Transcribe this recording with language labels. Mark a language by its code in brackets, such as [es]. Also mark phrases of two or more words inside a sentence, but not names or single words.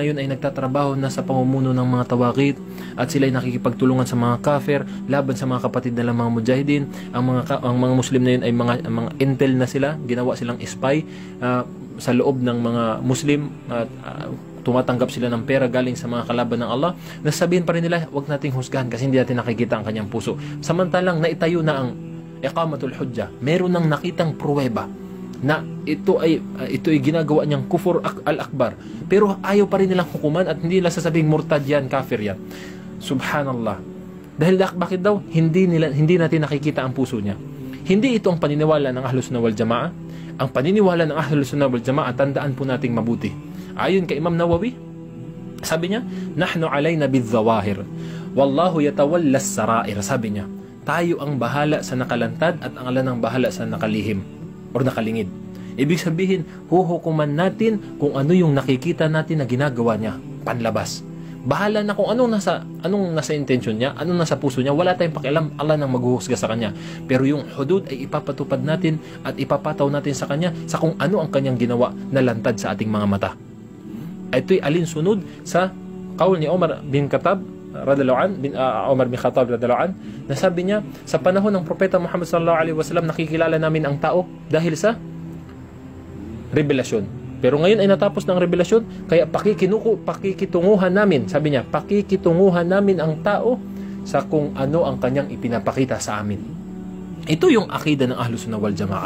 [tl] yun ay nagtatrabaho na sa pamumuno ng mga tawagit at sila ay nakikipagtulungan sa mga kafir laban sa mga kapatid nilang mga mujahidin, ang mga Muslim na yun ay mga intel na sila, ginawa silang spy sa loob ng mga Muslim at tumatanggap sila ng pera galing sa mga kalaban ng Allah, nasabihin pa rin nila, wag nating husgahan kasi hindi natin nakikita ang kanyang puso. Samantalang naitayo na ang [ar] إقامة الحجة, [tl] meron nang nakitang pruweba na ito ay ginagawa niyang [ar] الكفر الأكبر, [tl] pero ayaw pa rin nilang hukuman at hindi nila sasabing murtad yan, kafir yan. Subhanallah. Dahil bakit daw? Hindi natin nakikita ang puso niya. Hindi ito ang paniniwala ng [ar] أهل السنة والجماعة. [tl] Ang paniniwala ng [ar] أهل السنة والجماعة, [tl] tandaan po nating mabuti. Ayon kay Imam Nawawi, sabi niya, [ar] نحن علينا بالظواهر والله يتولى السرائر. [tl] Sabi niya, tayo ang bahala sa nakalantad at ang Allah ang bahala sa nakalihim or nakalingid. Ibig sabihin, huhukuman natin kung ano yung nakikita natin na ginagawa niya panlabas. Bahala na kung anong nasa intention niya, anong nasa puso niya, wala tayong pakialam, Allah nang maghuhusga sa kanya. Pero yung hudud ay ipapatupad natin at ipapataw natin sa kanya sa kung ano ang kanyang ginawa na lantad sa ating mga mata. Ito'y alinsunod sa kaul ni Umar bin Khattab [ar] رضي الله عن, [tl] na sabi niya, sa panahon ng Propeta Muhammad [ar] صلى الله عليه وسلم, [tl] nakikilala namin ang tao dahil sa revelasyon. Pero ngayon ay natapos ng revelasyon, kaya pakikitunguhan namin, sabi niya, pakikitunguhan namin ang tao sa kung ano ang kanyang ipinapakita sa amin. Ito yung akida ng [ar] أهل السنة والجماعة.